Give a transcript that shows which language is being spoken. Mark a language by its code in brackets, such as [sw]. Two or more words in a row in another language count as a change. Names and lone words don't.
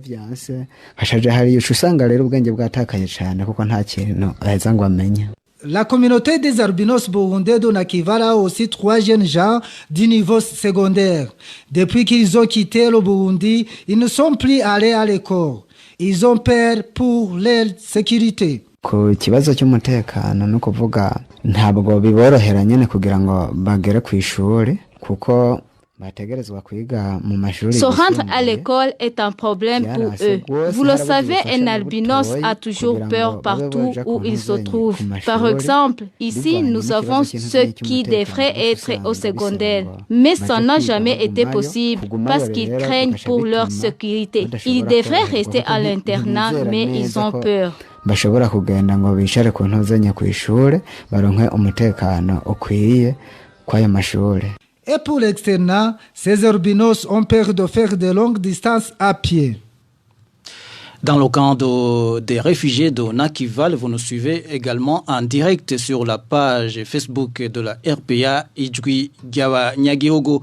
[fr] La communauté des albinos burundais de Nakival a aussi 3 jeunes gens du niveau secondaire. Depuis qu'ils ont quitté le Burundi, ils ne sont plus allés à l'école. Ils ont peur pour leur sécurité. [rn] Ku kibazo cy'umutekano no kuvuga ntabwo biborohera nyene kugira ngo bagere ku ishuri kuko [fr] se rendre à l'école est un problème pour eux. Vous le savez, un albinos a toujours peur partout où il se trouve. Par exemple, ici, nous avons ceux qui devraient être au secondaire. Mais ça n'a jamais été possible parce qu'ils craignent pour leur sécurité. Ils devraient rester à l'internat, mais ils ont peur. [rn] Bashobora kugenda ngo bicare ku ntuzenya ku ishure baronke umutekano ukwiye kw'ayo mashure. [fr] Et pour l'externat, ces albinos ont peur de faire de longues distances à pied. Dans le camp des réfugiés de Nakival, vous nous suivez également en direct sur la page Facebook de la RPA Ijwi Gyawa Nyagihogo.